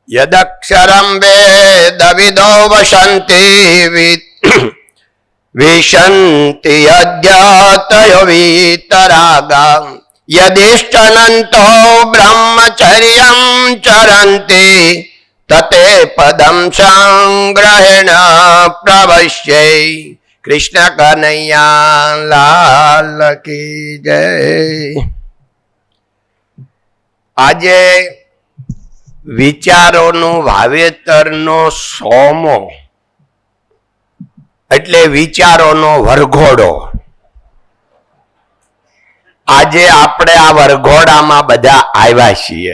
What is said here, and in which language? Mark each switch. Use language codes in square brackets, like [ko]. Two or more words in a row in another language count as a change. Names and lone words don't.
[sa] यदक्षरं वेदविदो वसन्ति विशन्ति यद्यातयो वीतरागाः यदिष्टनन्तो ब्रह्मचर्यं चरन्ति तते पदं संग्रहेण प्रवश्यै। [hi] कृष्ण कन्हैया लाल की जय। [gu] આજે વિચારોનું વાવેતરનો સોમો એટલે વિચારોનો વરઘોડો। આજે આપણે આ વરઘોડામાં બધા આવ્યા છીએ।